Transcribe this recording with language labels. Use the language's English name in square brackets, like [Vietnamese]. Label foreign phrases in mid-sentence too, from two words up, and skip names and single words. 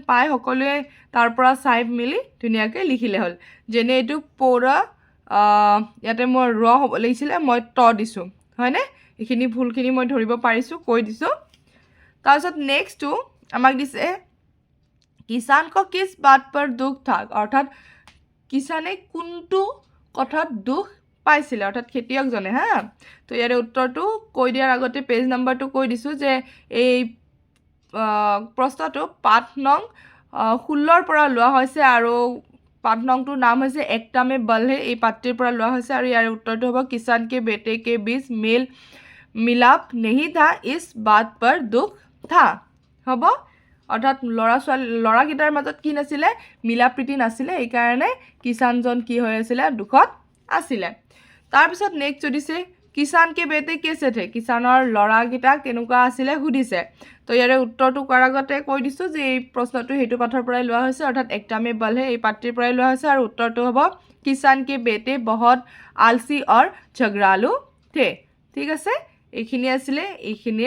[Assamese] পায় সকলোৱে তাৰ পৰা চাই মিলি ধুনীয়াকৈ লিখিলে হ'ল যেনে এইটো পৌৰ ইয়াতে মই ৰ হ'ব লাগিছিলে মই ত দিছোঁ হয়নে এইখিনি ভুলখিনি মই ধৰিব পাৰিছোঁ কৈ দিছোঁ তাৰপিছত নেক্সটটো আমাক দিছে [Hindi] किसान को किस बात पर दुख थाक [Assamese] অৰ্থাৎ কিষাণে কোনটো কথাত দুখ পাইছিলে অৰ্থাৎ খেতিয়কজনে হা তো ইয়াৰে উত্তৰটো কৈ দিয়াৰ আগতে পেজ নাম্বাৰটো কৈ দিছোঁ যে এই প্ৰশ্নটো পাঠ নং 16ৰ পৰা লোৱা হৈছে আৰু পাঠ নংটোৰ নাম হৈছে [Hindi] एकता में बल है [Assamese] এই পাঠটিৰ পৰা লোৱা হৈছে আৰু ইয়াৰে উত্তৰটো হ'ব [Hindi] किसान के बेटे के बीच मेल मिलाप नहीं था इस बात पर दुख था [Assamese] হ'ব অৰ্থাৎ ল'ৰাকেইটাৰ মাজত কি নাছিলে মিলা প্ৰীতি নাছিলে এইকাৰণে কিষাণজন কি হৈ আছিলে দুখত আছিলে তাৰপিছত নেক্সট দিছে [Hindi] किसान के बेटे कैसे [Assamese] থে কিষাণৰ ল'ৰাকেইটা কেনেকুৱা আছিলে সুধিছে তো ইয়াৰে উত্তৰটো কৰাৰ আগতে কৈ দিছোঁ যে এই প্ৰশ্নটো সেইটো পাঠৰ পৰাই লোৱা হৈছে অৰ্থাৎ [Hindi] एकता में बल है [Assamese] এই পাঠটিৰ পৰাই লোৱা হৈছে আৰু উত্তৰটো হ'ব [Hindi] किसान के बेटे बहुत आलसी और झगड़ालू थे [Assamese] ঠিক আছে এইখিনি আছিলে এইখিনিৰ